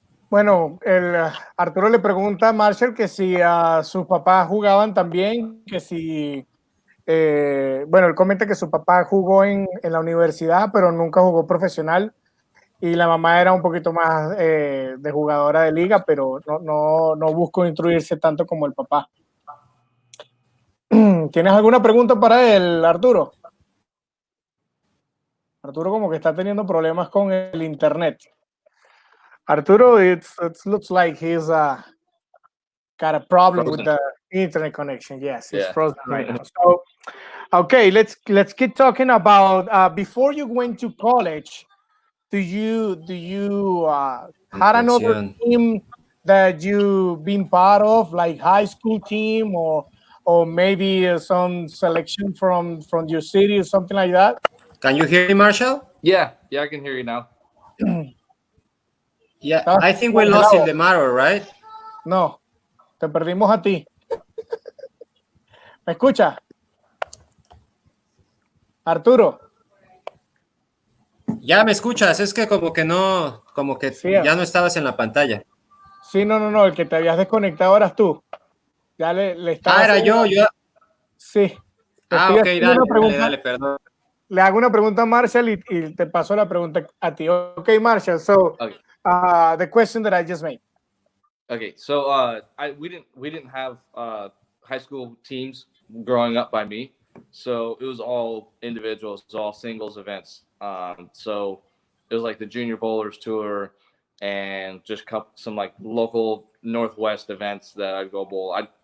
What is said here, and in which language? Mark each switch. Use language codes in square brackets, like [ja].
[es] Bueno, Arturo le pregunta a Marshall que si sus papás jugaban también, que si, bueno, él comenta que su papá jugó en la universidad, pero nunca jugó profesional, y la mamá era un poquito más de jugadora de liga, pero no buscó instruirse tanto como el papá. ¿Tienes alguna pregunta para él, Arturo? Arturo como que está teniendo problemas con el internet. [en] Arturo, it looks like he's got a problem with the internet connection. Yes, it's frozen right now. So, okay, let's keep talking about before you went to college. Do you had another team that you been part of, like high school team, or maybe some selection from your city or something like that? Can you hear me, Marshall? Yeah, I can hear you now. Yeah, I think we lost Ildemaro, right? [es] No, te perdimos a ti. ¿Me escucha? Arturo. Ya me escuchas, es que como que sí, ya no estabas en la pantalla. Sí, no, el que te habías desconectado eras tú. Ya le estaba era yo. Sí. Ok, dale, perdón. Le hago una pregunta a Marshall y te paso la pregunta a ti. [en] Okay, Marshall, so okay. The question that I just made. Okay, so we didn't have high school teams growing up by me, so it was all individuals, it was all singles events. So it was like the Junior Bowlers Tour and just some like local Northwest events that I'd go bowl.